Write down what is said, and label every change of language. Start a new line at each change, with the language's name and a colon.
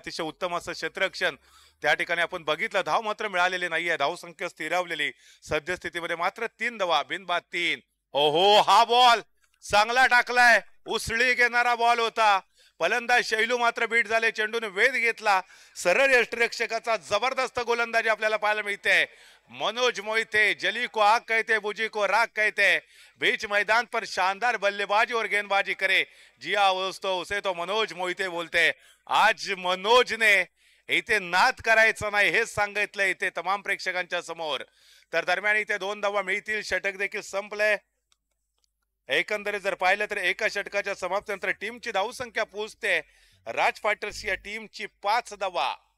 Marathi: अतिशय उत्तम असं क्षेत्ररक्षण त्या ठिकाणी आपण बघितलं. धाव मात्र मिळालेली नाहीये, धावसंख्या स्थिरावलेली सद्यस्थितीमध्ये मात्र 3 धावा, बिनबाद 3. ओहो, हा बॉल चांगला टाकलाय, उसळी घेणारा बॉल होता. फलंदाज शैलू मात्र बीट झाले, चेंडूने वेध घेतला. सरळ यष्टिरक्षकाचा जबरदस्त गोलंदाजी आपल्याला पाहायला मिळते.
Hindi: मनोज मोहिते जली को आग कहते, बुझी को राग कहते, बीच मैदान पर शानदार बल्लेबाजी और गेंदबाजी करे जिया दोस्तों उसे तो मनोज मोहिते बोलते.
Marathi: आज मनोजने इथे नाद करायचं नाही हेच सांगितलं इथे तमाम प्रेक्षकांच्या समोर. तर दरम्यान इथे 2 धावा मिळतील, षटक देखील संपलंय. एकंदरीत जर पाहिलं तर एका षटकाच्या समाप्तीनंतर टीमची धावसंख्या पोहोचते राज फायटर्स या टीमची 5 धावा.